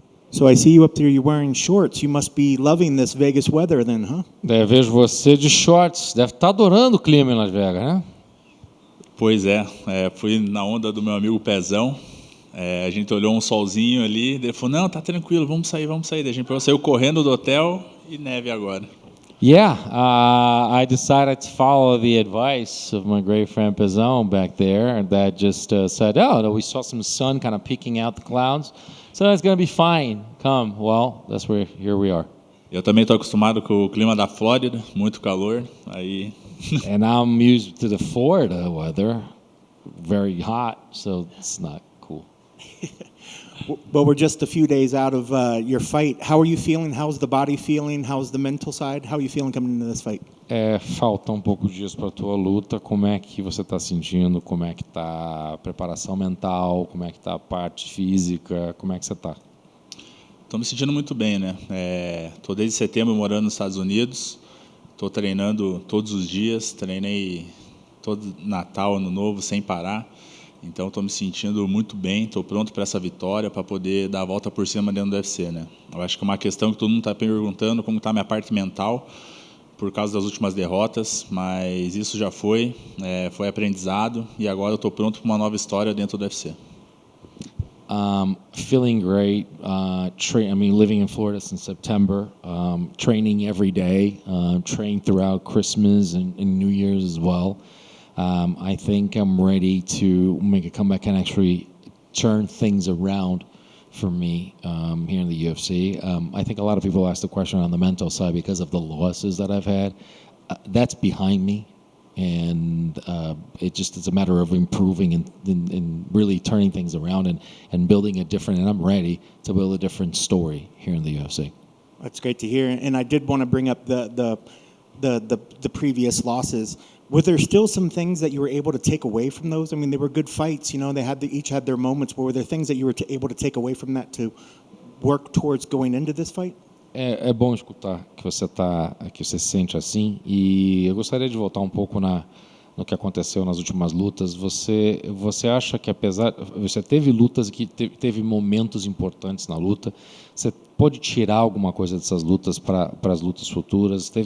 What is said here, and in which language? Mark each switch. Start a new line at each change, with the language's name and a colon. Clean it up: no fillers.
English: So I see you up there, you're wearing shorts. You must be loving this Vegas weather then, huh?
Portuguese: Vejo você de shorts, deve estar adorando o clima em Las Vegas, né? Pois é, fui na onda do meu amigo Pezão. A gente olhou um solzinho ali, ele falou, não, tá tranquilo, vamos sair. Daí a gente saiu correndo do hotel e neve agora.
English: Yeah, I decided to follow the advice of my great friend Pezão back there that just said, oh, no, we saw some sun kind of peeking out the clouds, so it's going to be fine. Come, well, that's where here we are.
Portuguese: Eu também estou acostumado com o clima da Flórida, muito calor, aí...
English: And I'm used to the Florida weather, very hot, so it's not cool. Well, we're just a few days out of your fight. How are you feeling? How's the body feeling? How's the mental side? How are you feeling coming into this fight?
Portuguese: Faltam poucos dias para a tua luta. Como é que você está sentindo? Como é que está a preparação mental? Como é que está a parte física? Como é que você está? Estou me sentindo muito bem, né? Estou desde setembro morando nos Estados Unidos. Estou treinando todos os dias. Treinei todo Natal, Ano Novo, sem parar. Então, estou me sentindo muito bem, estou pronto para essa vitória, para poder dar a volta por cima dentro do UFC, né? Eu acho que é uma questão que todo mundo está perguntando, como está a minha parte mental, por causa das últimas derrotas, mas isso já foi aprendizado, e agora eu estou pronto para uma nova história dentro do UFC.
English: Feeling great. Living in Florida since September, training every day, train throughout Christmas and New Year's as well. I think I'm ready to make a comeback and actually turn things around for me here in the UFC. I think a lot of people ask the question on the mental side because of the losses that I've had. That's behind me, and it's a matter of improving and really turning things around and building a different, and I'm ready to build a different story here in the UFC. That's great to hear. And I did want to bring up the previous losses. Were there still some things that you were able to take away from those? I mean, they were good fights, you know, each had their moments, but were there things that you were able to take away from that to work towards going into this fight?
Portuguese: É bom escutar que você se sente assim, e eu gostaria de voltar um pouco no que aconteceu nas últimas lutas. Você acha que você teve lutas que teve momentos importantes na luta, você pode tirar alguma coisa dessas lutas para as lutas futuras?